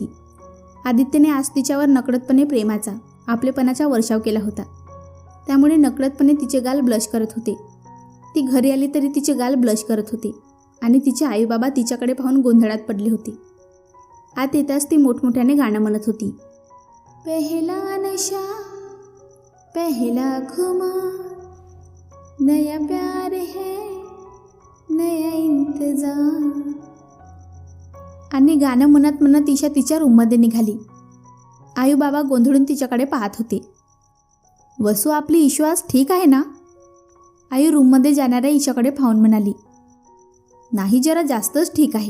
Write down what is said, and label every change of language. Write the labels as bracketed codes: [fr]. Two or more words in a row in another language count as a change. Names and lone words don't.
[mr] आदित्यने आज तिच्यावर नकळतपणे प्रेमाचा, आपलेपणाचा वर्षाव केला होता. त्यामुळे नकळतपणे तिचे गाल ब्लश करत होते. ती घरी आली तरी तिचे गाल ब्लश करत होते आणि तिचे आईबाबा तिच्याकडे पाहून गोंधळात पडले होते. आत येताच ती मोठमोठ्याने गाणं म्हणत होती. [hi] पहला नशा पहला खुमार, नया प्यार है नया इंतजार. [mr] आणि गाणं म्हणत म्हणत ईशा तिच्या रूममध्ये निघाली. आई बाबा गोंधळून तिच्याकडे पाहत होते. वसू आपली ईशू आज ठीक आहे ना. आई रूममध्ये जाणाऱ्या ईशाकडे पाहून म्हणाली. नाही, जरा जास्तच ठीक आहे.